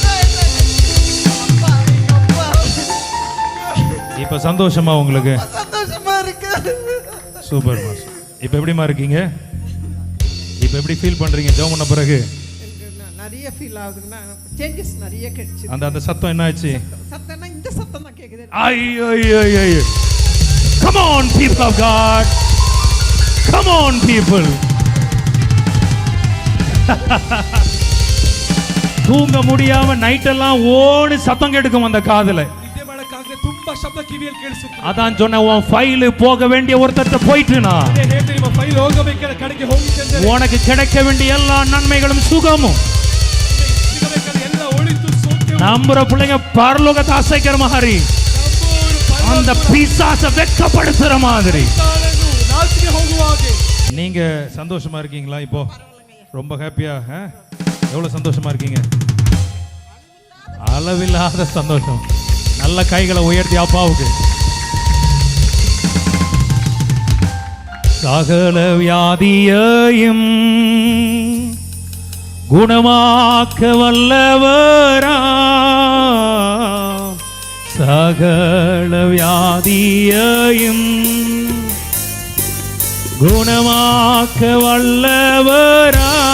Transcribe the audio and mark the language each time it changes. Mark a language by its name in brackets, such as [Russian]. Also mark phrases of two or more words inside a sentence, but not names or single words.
[Tamil] இப்போ சந்தோஷமா உங்களுக்கு? சந்தோஷமா இருக்கு. சூப்பர் மாஸ். இப்போ எப்படிமா இருக்கீங்க? இப்போ எப்படி ஃபீல் பண்றீங்க ஜெபம் பண்ண பிறகு? நிறைய ஃபீல் ஆகுதுன்னா சேஞ்சஸ் நிறைய கிடைச்சு. அந்த சத்தம் என்ன ஆச்சு? சத்தம்னா இந்த சத்தம் தான் கேக்குது. ஐயோ ஐயோ ஐயோ. [English] Come on people of God. Come on people. [Tamil] தூங்க முடியாம நைட் எல்லாம் ஓடி சத்தம் கேட்கும் அந்த காதுல. [Kannada] ನಿದ್ದೆ ಮಾಡಕ್ಕಾಗದೆ ತುಂಬಾ ಶಬ್ದ ಕಿವಿಯಲ್ಲಿ ಕೇಳಿಸುತ್ತೆ. [Tamil] அதான் சொன்ன உன் ஃபைல் போக வேண்டிய ஒருத்தர்ட்ட போயிட்டுனா. [Kannada] ಅದೇ ಹೇಳ್ತೀನಿ, ನಿಮ್ಮ ಫೈಲ್ ಹೋಗಬೇಕಾದ ಕಡೆಗೆ ಹೋಗಿದ್ದೆ. [Tamil] உனக்கு கிடைக்க வேண்டிய எல்லா நன்மைகளும் சுகமும் [Kannada] ಸಿಗಬೇಕಾದ ಎಲ್ಲ ಒಳಿತು ಸೌಖ್ಯ [Tamil] நம்புற பிள்ளைங்க பரலோகத்தை அசைக்கிற மாதிரி, அந்த பிசாசை வெட்கப்படுத்துற மாதிரி. [Kannada] ನಾಚಿಕೆ ಹೋಗುವ ಹಾಗೆ. [Tamil] நீங்க சந்தோஷமா இருக்கீங்களா? இப்போ ரொம்ப ஹாப்பியா? எவ்வளவு சந்தோஷமா இருக்கீங்க? அளவில்லாத சந்தோஷம். நல்ல கைகளை உயர்த்தி அப்பாவுக்கு. சகல வியாதியையும் குணமாக்க வல்லவரா, சகல வியாதியையும் குணமாக்க வல்லவரா,